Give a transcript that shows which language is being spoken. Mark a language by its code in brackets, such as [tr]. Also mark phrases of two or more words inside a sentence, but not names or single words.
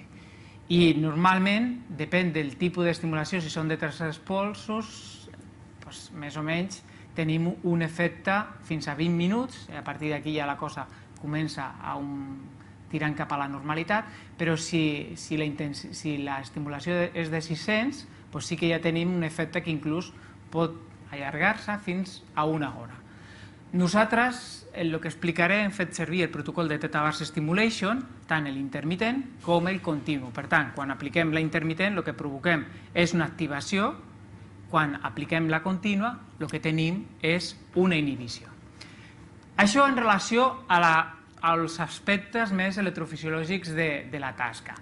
[ca] I normalment, depèn del tipus d'estimulació, si són de tercers polsos, més o menys tenim un efecte fins a 20 minuts, a partir d'aquí ja la cosa comença tirant cap a la normalitat, però si l'estimulació és de 600, doncs sí que ja tenim un efecte que inclús pot allargar-se fins a una hora. Nosaltres, el que explicaré, hem fet servir el protocol de [en] theta burst stimulation, [ca] tant l'intermitent com el continu. Per tant, quan apliquem la intermitent, el que provoquem és una activació, quan apliquem la contínua, el que tenim és una inhibició. Això en relació als aspectes més electrofisiològics de la tasca.